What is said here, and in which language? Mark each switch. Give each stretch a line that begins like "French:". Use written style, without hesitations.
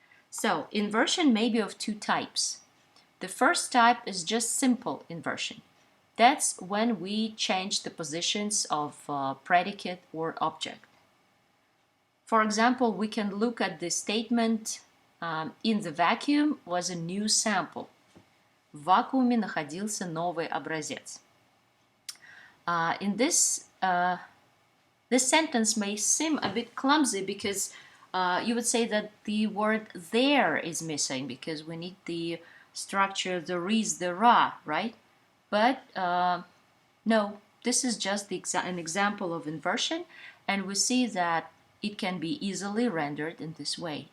English: So inversion may be of 2 types. The first type is just simple inversion. That's when we change the positions of predicate or object. For example, we can look at the statement in the vacuum was a new sample.
Russian: В вакууме находился новый образец.
English: In this sentence may seem a bit clumsy because you would say that the word there is missing because we need the structure there is, there are, right? But no, this is just an example of inversion, and we see that it can be easily rendered in this way.